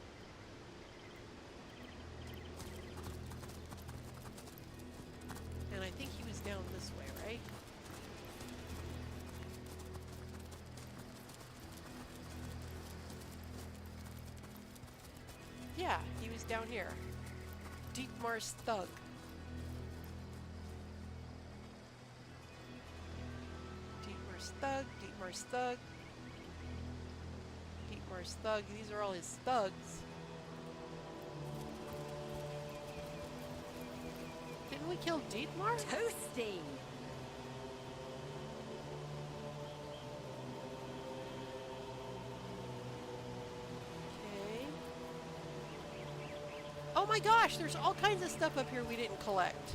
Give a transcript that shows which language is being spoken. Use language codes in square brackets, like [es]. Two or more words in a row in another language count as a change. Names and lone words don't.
[en] And I think he was down this way, right? Yeah, he was down here. Dietmar's thug. Dietmar's thug, Dietmar's thug. Dietmar's thug. These are all his thugs. Didn't we kill Dietmar? Toasty! Oh my gosh, there's all kinds of stuff up here we didn't collect.